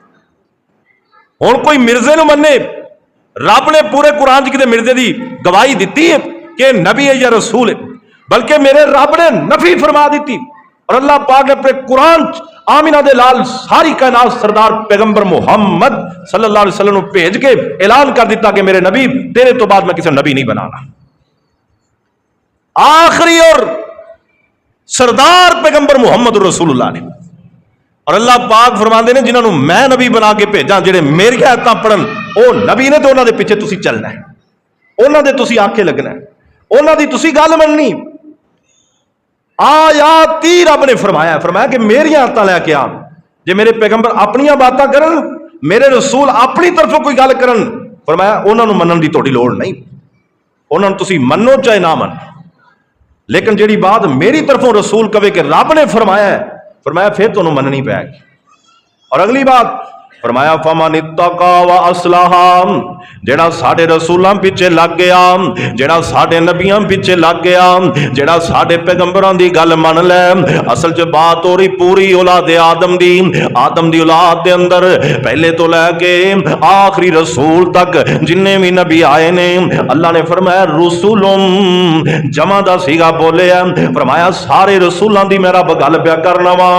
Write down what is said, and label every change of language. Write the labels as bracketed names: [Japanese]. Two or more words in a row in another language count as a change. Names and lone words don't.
[Punjabi] ہݨ کوئی مرزے نوں منّے، رب نے پورے قرآن چ کِتے مرزے دی گواہی دِتی ہے کہ نبی ہے یا رسول ہے، بلکہ میرے رب نے نفی فرما دی. اور اللہ پاک نے اپنے قرآن آمنہ دے لال ساری کائنات سردار پیغمبر محمد [Arabic] صلى الله عليه وسلم [Punjabi] بھیج کے اعلان کر دِتا کہ میرے نبی تیرے توں بعد میں کسی نبی نہیں بنانا. آخری اور سردار پیغمبر محمد رسول اللہ نے، اور اللہ پاک فرماتے نے جنہوں نے میں نبی بنا کے بھیجا, جیڑے میری آیتاں پڑھن او نبی نے، تو انہوں نے دے پچھے تسی چلنا ہے، انہوں نے دے تسی آکھے لگنا ہے، انہوں نے دی تسی گل مننی. آیاتی رب نے فرمایا، فرمایا کہ میری آیتاں لے کے آ، جے میرے پیغمبر اپنیاں باتاں کرن، میرے رسول اپنی طرفوں کوئی گل کرن, فرمایا انہوں نے منن کی تہاڈی لوڑ نہیں، انہوں نے تسی منو چاہے نہ من، لیکن جیہڑی بات میری طرفوں رسول کہے کہ رب نے فرمایا، فرمایا فیر تہانوں مننی پئے گی. اور اگلی بات فرمایا [Arabic] فمن اتقى وأصلح, [Punjabi] جیڑا ساڈے رسولاں پچھے لگ گیا، جیڑا ساڈے نبیاں پچھے لگ گیا، جیڑا ساڈے پیغمبراں دی گل من لے. اصل چ بات ہو رہی پوری اولاد آدم دی اولاد دے اندر پہلے توں لے کے آخری رسول تک جنّے بھی نبی آئے نے، اللہ نے فرمایا رسولم جمع دا صیغہ بولے، فرمایا سارے رسولاں دی میں رب گل پیا کرنا واں.